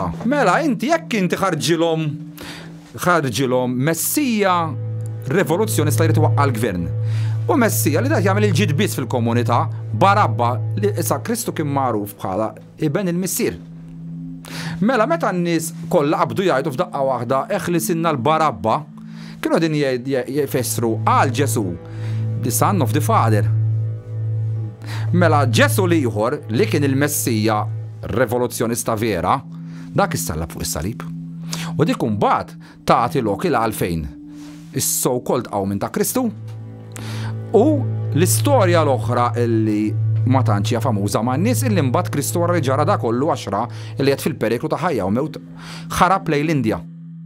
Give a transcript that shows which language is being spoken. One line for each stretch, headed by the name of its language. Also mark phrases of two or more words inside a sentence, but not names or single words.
Maltese: Mela inti jekk inti ħarġilhom Messija rivoluzzjonista jrid iwaqqa l-gvern. U Messija li dak jagħmel il-ġid biss fil-komunità, Barabba li issa Kristu kien magħruf bħala iben il-missier. Mela meta n-nies kollha qabdu jgħidu f'daqqa waħda eħlisinna l-Barabba, kienu din jfessru għal Ġesu,
English: the son of the Father.
Maltese: Mela Ġesu ieħor li kien il-Messija rivoluzzjonista vera, dak issallab fuq is-salib. U dik imbagħad tagħti lok il għalfejn is-so-called qawmin ta' Kristu. U l-istorja l-oħra illi ma tantx hija famuża ma' nies illi mbagħad Kristu ġara da kollu 10 illi qed fil-periklu ta' ħajja u mewt ħarab lejn l-Indja.